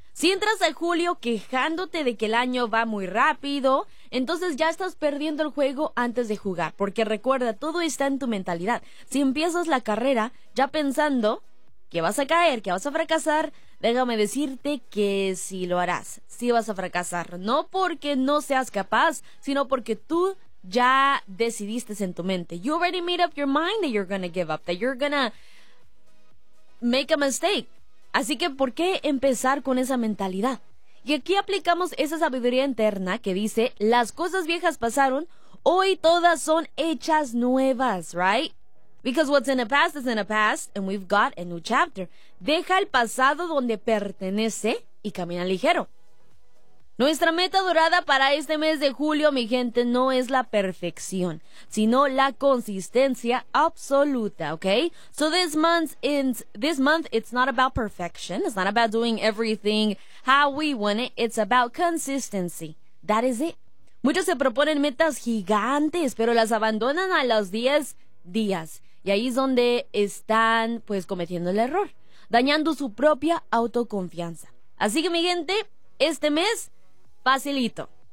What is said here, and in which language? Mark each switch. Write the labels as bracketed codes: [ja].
[es] Si entras a julio quejándote de que el año va muy rápido, entonces ya estás perdiendo el juego antes de jugar, porque recuerda, todo está en tu mentalidad. Si empiezas la carrera ya pensando que vas a caer, que vas a fracasar, déjame decirte que sí lo harás, sí vas a fracasar, no porque no seas capaz, sino porque tú ya decidiste en tu mente. [en] You already made up your mind that you're gonna give up, that you're gonna make a mistake. [es] Así que, ¿por qué empezar con esa mentalidad? Y aquí aplicamos esa sabiduría interna que dice, las cosas viejas pasaron, hoy todas son hechas nuevas, right? [en] Because what's in the past is in the past, and we've got a new chapter. [es] Deja el pasado donde pertenece y camina ligero. Nuestra meta dorada para este mes de julio, mi gente, no es la perfección, sino la consistencia absoluta, ¿okay? [en] So this month it's not about perfection. It's not about doing everything how we want it. It's about consistency. That is it. [es] Muchos se proponen metas gigantes, pero las abandonan a los 10 días. Y ahí es donde están, pues, cometiendo el error, dañando su propia autoconfianza. Así que, mi gente, este mes, facilito.